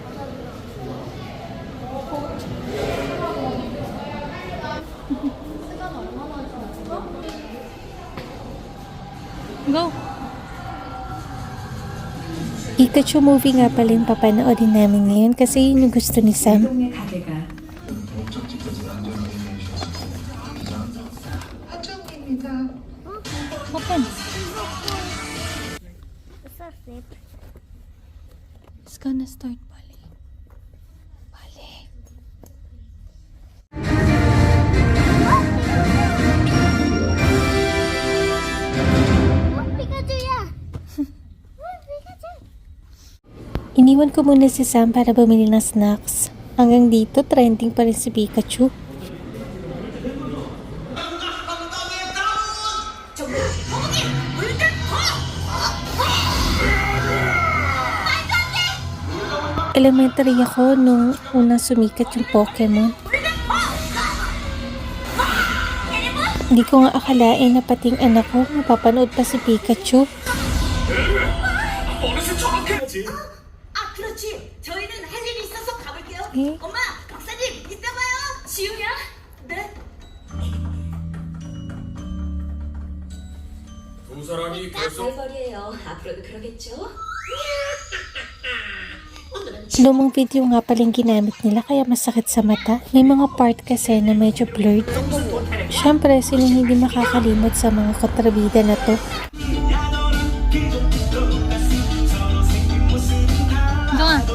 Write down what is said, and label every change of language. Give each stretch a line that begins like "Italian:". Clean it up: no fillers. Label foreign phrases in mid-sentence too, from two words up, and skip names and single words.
English: Go!
Filipino: Pikachu movie nga pala yung papanoodin namin ngayon kasi yun yung gusto ni Sam.
English: Open! It's gonna start ballet. Ballet.
Korean: Pikachu야. Pikachu.
Filipino: Iniwan ko muna si Sam para bumili ng snacks. Hanggang dito, trending pa rin si Pikachu. Elementary ako nung unang sumikat yung Pokemon. Hindi ko nga akalain na pating anak ko mapapanood pa si Pikachu.
Korean: 그렇지. 저희는 할 일이 있어서 가볼게요. 예? 엄마, 박사님, 이따 봐요. 지우야? 네. 두 사람이 계속 별거리예요. 앞으로도 그러겠죠?
Filipino: Lumang video nga palang ginamit nila kaya masakit sa mata. May mga part kasi na medyo blurred. Siyempre, sino hindi makakalimot sa mga kontrabida na to. Diyan nga.